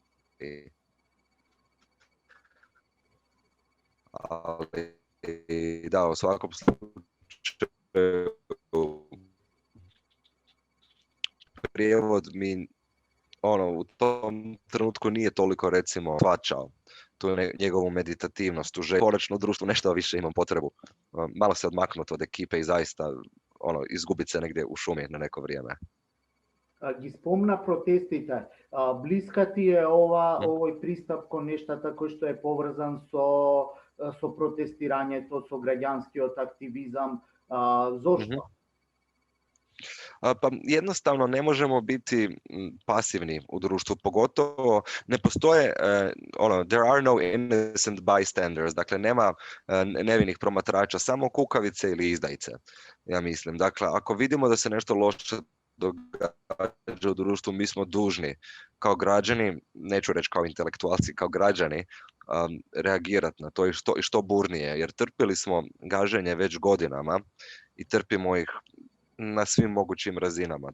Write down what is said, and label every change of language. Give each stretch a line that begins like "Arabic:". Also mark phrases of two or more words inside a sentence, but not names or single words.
Croatian: Ali da, u svakom slučaju prijevod mi u tom trenutku nije toliko, recimo, shvaćao tu njegovu meditativnost, tu želju. Konačno u društvu nešto više imam potrebu malo se odmaknuti od ekipe i zaista izgubiti se negdje u šumi na neko vrijeme.
Macedonian: Ги спомна протестите. Блиска ти е овој пристап кон нештата кој што е поврзан со протестирањето, со граѓанскиот активизам. Зошто?
Croatian: Pa jednostavno ne možemo biti pasivni u društvu, pogotovo ne postoje,
English: there are no innocent bystanders,
Croatian: dakle nema nevinih promatrača, samo kukavice ili izdajice, ja mislim. Dakle, ako vidimo da se nešto loše događa u društvu, mi smo dužni kao građani, neću reći kao intelektualci, kao građani, reagirati na to i što burnije, jer trpili smo gaženje već godinama i trpimo ih na svim mogućim razinama.